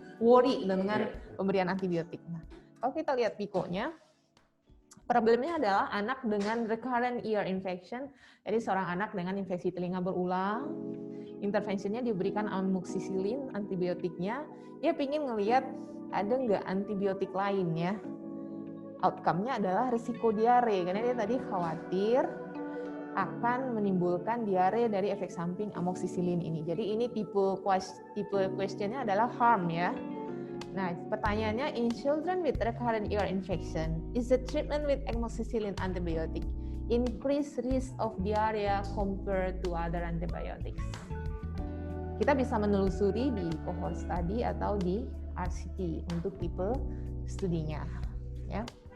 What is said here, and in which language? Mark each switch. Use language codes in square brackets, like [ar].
[id] worry dengan pemberian antibiotik. Nah, kalau kita lihat PICO-nya, problemnya adalah anak dengan recurrent ear infection, jadi seorang anak dengan infeksi telinga berulang, intervensinya diberikan amoxicillin, antibiotiknya, dia pingin ngelihat ada nggak antibiotik lain ya. Outcome-nya adalah risiko diare, karena dia tadi khawatir akan menimbulkan diare dari efek samping amoxicillin ini. Jadi ini tipe question-nya adalah harm ya. [en] Nah, pertanyaannya, in children with recurrent ear infection, is the treatment with amoxicillin antibiotic increase risk of diarrhea compared to other antibiotics? [id] Kita bisa menelusuri di cohort study atau di RCT untuk tipe studinya ya.